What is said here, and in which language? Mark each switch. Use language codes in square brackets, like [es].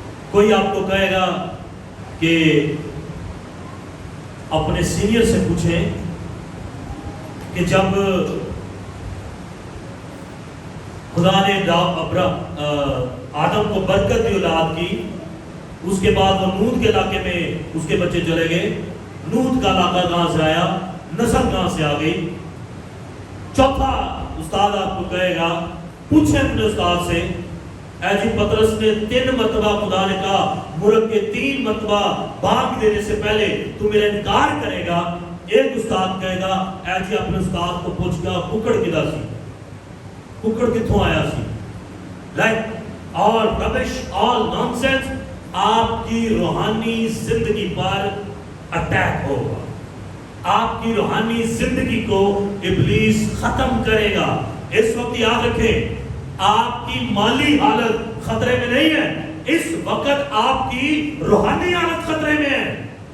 [ur] کوئی آپ کو کہے گا کہ اپنے سینئر سے پوچھیں کہ جب خدا نے آدم کو برکت دی اولاد کی, اس کے بعد وہ نوح کے علاقے میں اس کے بچے چلے گئے, نوح کا علاقہ کہاں سے آیا, نسل کہاں سے آ گئی. چوتھا استاد آپ کو کہے گا پوچھیں اپنے استاد سے, اے جی پطرس نے 3 مرتبہ خدا نے کہا مرغ کے 3 مرتبہ بھاگ دینے سے پہلے تو میرا انکار کرے گا. ایک استاد کہے گا اے جی اپنے استاد کو پوچھ گا [pa] ککڑ کدھر سی, ککڑ کتھوں آیا سی. [en] Like all rubbish, all nonsense. [ur] آپ کی روحانی زندگی پر اٹیک ہوگا, آپ کی روحانی زندگی کو ابلیس ختم کرے گا. اس وقت یاد رکھیں آپ کی مالی حالت خطرے میں نہیں ہے, اس وقت آپ کی روحانی حالت خطرے میں ہے.